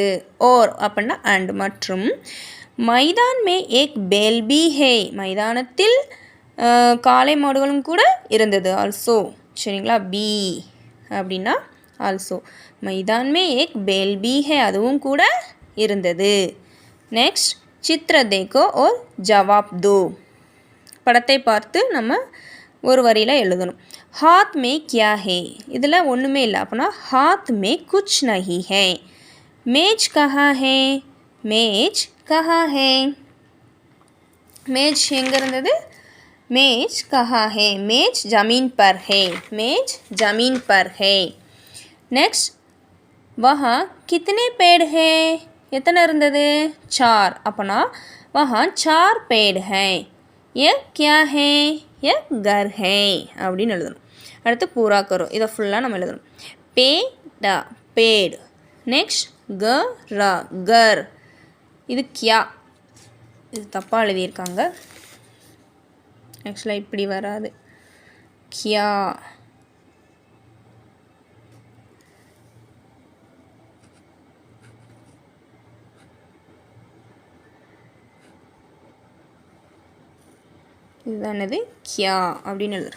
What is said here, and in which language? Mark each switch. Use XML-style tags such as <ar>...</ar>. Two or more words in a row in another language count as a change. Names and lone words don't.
<hi>और</hi> <ta>அப்படின்னா அண்ட் மற்றும்</ta> <hi>मैदान में एक बैल भी है.</hi> <ta>மைதானத்தில் காளை மாடுகளும் கூட இருந்தது. ஆல்சோ சரிங்களா. பி அப்படின்னா ஆல்சோ.</ta> <hi>मैदान में एक बैल भी है</hi> <ta>அதுவும் கூட இருந்தது.</ta> <hi>நெக்ஸ்ட் चित्र देखो और जवाब दो.</hi> <ta>படத்தை பார்த்து நம்ம ஒரு வரியில் எழுதணும்.</ta> <hi>हाथ में क्या है</hi> <ta>இதில் ஒன்றுமே இல்லை. அப்படின்னா</ta> <hi>हाथ में कुछ नहीं है. मेज कहाँ है. मेज कहाँ है.</hi> <ta>मेज எங்கே இருந்தது.</ta> <hi>मेज कहाँ है. मेज ज़मीन पर है. मेज ज़मीन पर है. नेक्स्ट वहाँ कितने पेड़ है</hi> <ta>எத்தனை இருந்தது.</ta> <hi>4. அப்போனா वहाँ 4 पेड़ है. ये क्या है. ये घर है</hi> <ta>அப்படின்னு எழுதணும். அடுத்து</ta> <hi>पूरा करो</hi> <ta>இதை ஃபுல்லாக நம்ம எழுதணும்.</ta> <hi>पेड़ा पेड़. நெக்ஸ்ட் करा कर.</hi> <ta>இது கியா இது தப்பாக எழுதியிருக்காங்க. ஆக்சுவலாக இப்படி வராது. கியா இதுதானது கியா அப்படின்னு எழுதுறோம்.</ta>